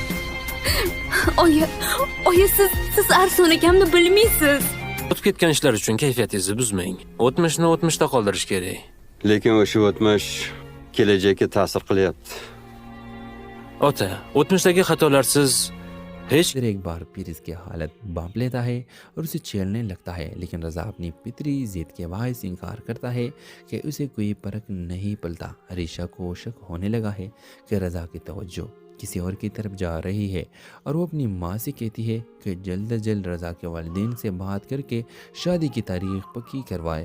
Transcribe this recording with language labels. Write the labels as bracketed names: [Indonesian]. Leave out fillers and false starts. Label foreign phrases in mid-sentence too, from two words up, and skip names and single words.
[Uzbek] Oyi, siz Arslon akamni bilmaysiz. O'tib ketgan ishlar uchun kayfiyatingizni buzmang. O'tmishni o'tmishda qoldirish kerak. Lekin o'sha o'tmish kelajakka ta'sir qilyapti. Ota, o'tmishdagi xatolarsiz hech [Urdu] پھر ایک بار پھر اس کی حالت بانپ لیتا ہے اور اسے چھیڑنے لگتا ہے، لیکن رضا اپنی پتری ضد کے بایس انکار کرتا ہے کہ اسے کوئی فرق نہیں پڑتا. اریشہ کو شک ہونے لگا ہے کہ رضا کی توجہ کسی اور کی طرف جا رہی ہے اور وہ اپنی ماں سے کہتی ہے کہ جلد از جلد رضا کے والدین سے بات کر کے شادی کی تاریخ پکی کروائے.